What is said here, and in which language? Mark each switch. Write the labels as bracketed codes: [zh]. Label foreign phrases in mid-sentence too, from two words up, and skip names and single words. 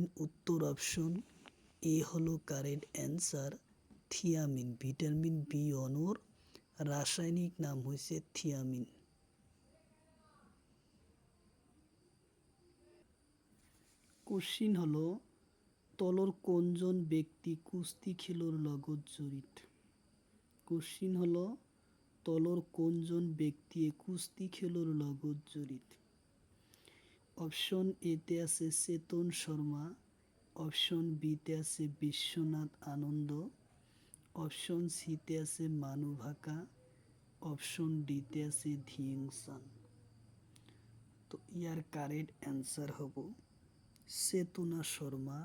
[bn] উত্তর অপশন এ হলো [en] correct answer, [bn] থিয়ামিন। ভিটামিন বি অণুর রাসায়নিক নাম হয়েছে থিয়ামিন। [as] কোশ্চিন হলো তলর কোনজন ব্যক্তি কুস্তি খেলুর লগত জড়িত? কোশ্চিন হলো তলর কোনজন ব্যক্তি কুস্তি খেলুর লগত জড়িত? অপশন এতে আছে চেতন শর্মা, অপশন বিতে আছে বিশ্বনাথ আনন্দ, অপশন সিতে আছে মানু ভাকা, অপশন ডিতে আছে ধিংসান। তো ইয়ার [en] correct answer [as] হব চেতনা শর্মা।